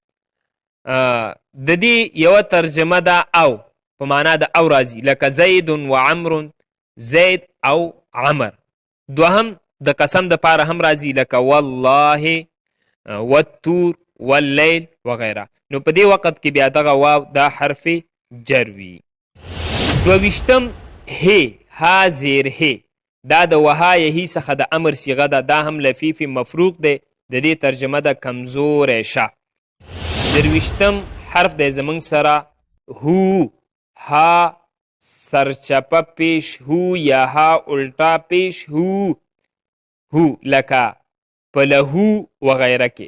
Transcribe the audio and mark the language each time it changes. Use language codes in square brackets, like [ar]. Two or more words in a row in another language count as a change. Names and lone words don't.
[ps] د دې یوه ترجمه ده او په معنا د او راځي، لکه [ar] زید و عمر [ps] زید او عمر. دوهم د قسم د پاره هم راځي لکه [ar] والله والتور واللیل [ps] وغیره. نو په دې وخت کې بیا دغه واو دا حرف جر وي. 22 هی ها زیر هی دا د وها یهی څخه د امر صیغه ده. دا هم لفیف مفروق دی. د دې ترجمه ده کمزوری شه. 23 حرف دی زمونږ سره هو ها سرچپه پیش هو یا ها الټا پیش هو لکه په لهو وغیره کې.